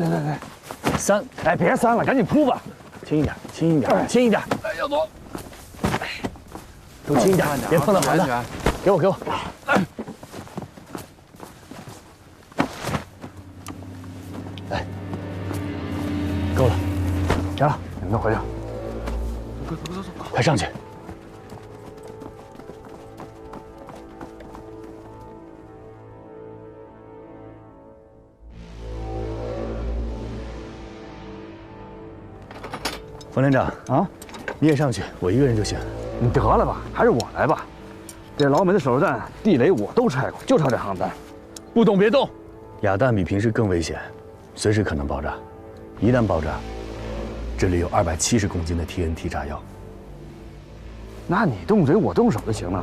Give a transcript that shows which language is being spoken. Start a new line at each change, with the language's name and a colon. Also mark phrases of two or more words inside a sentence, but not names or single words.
Chinese: 來。3，哎，別3了，趕緊鋪吧。輕一點，輕一點。哎，要走。都輕一點，別碰到航彈。給我。來，夠了。行了，你們都回去。快上去！冯连长啊，你也上去，我一個人就行。你得了吧，還是我來吧。這老美的手榴彈、地雷我都拆過，就差這航彈。不動別動。啞彈比平時更危險，隨時可能爆炸。一旦爆炸，這裡有270公斤的 TNT 炸藥。那你動嘴，我動手就行了。